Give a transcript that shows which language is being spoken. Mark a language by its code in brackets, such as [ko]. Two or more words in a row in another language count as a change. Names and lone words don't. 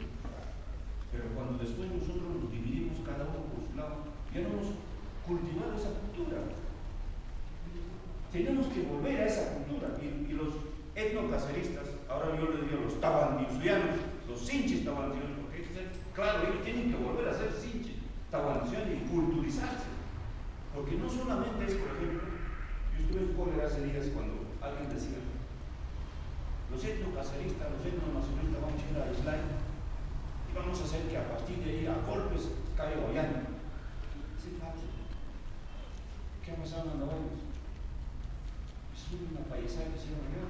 [es] Pero cuando después nosotros nos dividimos cada uno por su lado, ya no hemos cultivado esa cultura. Tenemos que volver a esa cultura. Y los etnocaceristas, ahora yo les digo los tahuantinsuyanos, los sinchis tahuantinsuyanos, porque hay que ser claro, ellos tienen que volver a ser sinchis tahuantinsuyanos y culturizarse. Porque no solamente es, por ejemplo, yo estuve en Cólera hace días cuando alguien decía, los etnocaceristas, los etnonacionalistas vamos a ir a Isla y vamos a hacer que a partir de ahí a golpes caiga Guayana. Es falso. ¿Qué ha pasado en Andahuaylas? Es una payasada que se llama real.